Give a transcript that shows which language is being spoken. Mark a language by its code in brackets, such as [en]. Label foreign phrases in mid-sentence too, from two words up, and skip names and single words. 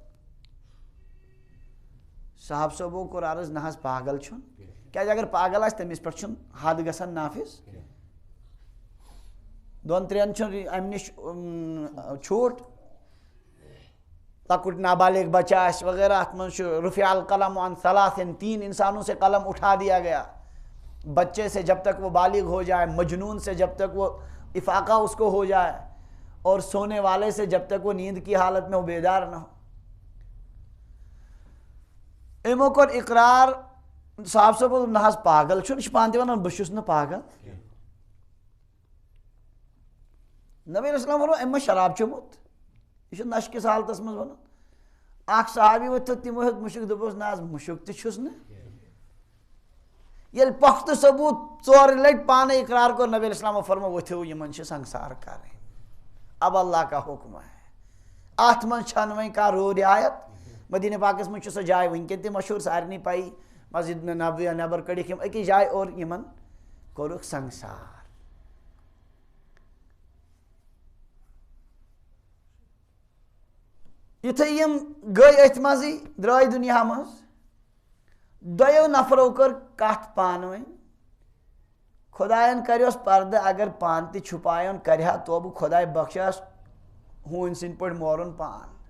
[ks] صاحب صٲبو کوٚر عرض نہ حظ پاگل چھُنہٕ کیٛازِ اگر پاگل آسہِ تٔمِس پٮ۪ٹھ چھُنہٕ حد گژھان نافذ دۄن ترٛٮ۪ن چھُنہٕ امہِ نِش چھوٗٹ لۄکُٹ نابالغ بچہ آسہِ وغیرہ اتھ منٛز چھُ [ar] رفع القلم عن ثلاثٍ [ks] 3 [ur] انسانوں سے قلم اٹھا دیا گیا بچے سے جب تک وہ بالغ ہو جائے مجنون سے جب تک وہ افاقہ اس کو ہو جائے اور سونے والے سے جب تک وہ نیند کی حالت میں وہ بیدار نہ ہو [ks] امو کوٚر اقرار صاحب صٲب نہ حظ پاگل چھُنہٕ یہِ چھُ پانہٕ تہِ ونان بہٕ چھُس نہٕ پاگل نبی علیہ السلام ووٚنُن أمۍ ما شراب چوٚمُت یہِ چھُ نشہٕ کِس حالتس منٛز ونان اکھ صحابی ؤتھِتھ تِمو ہیوٚت مُشُک دوٚپُس نہ حظ مُشُک تہِ چھُس نہٕ ییٚلہِ پۄختہٕ ثبوٗت ژورِ لٹہِ پانے اقرار کوٚر نبی علیہ السلامو فرمو ؤتھِو یِمن چھِ سنگسار کرٕنۍ [ur] اب اللہ کا حکم ہے [ks] اتھ منٛز چھنہٕ وۄنۍ کانٛہہ روٗ رعایت مدینہ پاکس منٛز چھِ سۄ جاے وٕنکٮ۪ن تہِ مشہوٗر سارنٕے پایی مسجد نبویہ نٮ۪بر کٔڑِکھ یِم أکِس جایہِ اور یِمن کوٚرُکھ سنگسار یِتھُے یِم گٔے أتھۍ منٛزٕے درٛاے دُنیا منٛز دۄیو نفرو کٔر کتھ پانہٕ ؤنۍ خۄداین کریوس پردٕ اگر پانہٕ تہِ چھُپایون کرِہا توبہٕ خۄداے بخشاس ہوٗنۍ سٕنٛدۍ پٲٹھۍ مورُن پان